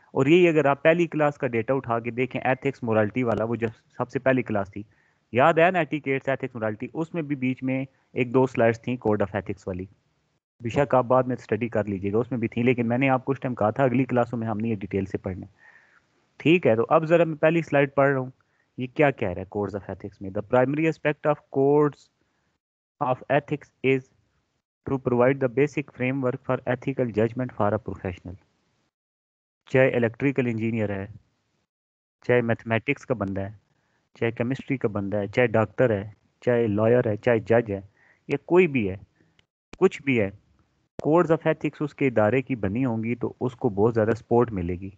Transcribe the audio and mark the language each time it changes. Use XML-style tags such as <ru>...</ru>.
<ur>اور یہی اگر آپ پہلی کلاس کا ڈیٹا اٹھا کے دیکھیں ایتھکس مورالٹی والا، وہ جو سب سے پہلی کلاس تھی، یاد ہے نا، ایٹیکیٹس ایتھکس مورالٹی، اس میں بھی بیچ میں 1-2 سلائڈس تھیں کوڈ آف ایتھکس والی. بیشک آپ بعد میں اسٹڈی کر لیجیے گا، اس میں بھی تھی، لیکن میں نے آپ کو اس ٹائم کہا تھا اگلی کلاسوں میں ہم نے یہ ڈیٹیل سے پڑھنا ہے. ٹھیک ہے، تو اب ذرا میں پہلی سلائڈ پڑھ رہا ہوں. یہ کیا کہہ رہا ہے کوڈز آف ایتھکس میں؟</ur> <en>The primary aspect of codes of ethics is to provide the basic framework for ethical judgement for a professional.</en> <ur>چاہے الیکٹریکل انجینئر ہے، چاہے میتھمیٹکس کا بندہ ہے، چاہے کیمسٹری کا بندہ ہے، چاہے ڈاکٹر ہے، چاہے لائر ہے، چاہے جج ہے، یا کوئی بھی ہے، کچھ بھی ہے، کوڈز آف ایتھکس اس کے ادارے کی بنی ہوں گی تو اس کو بہت زیادہ سپورٹ ملے گی.</ur>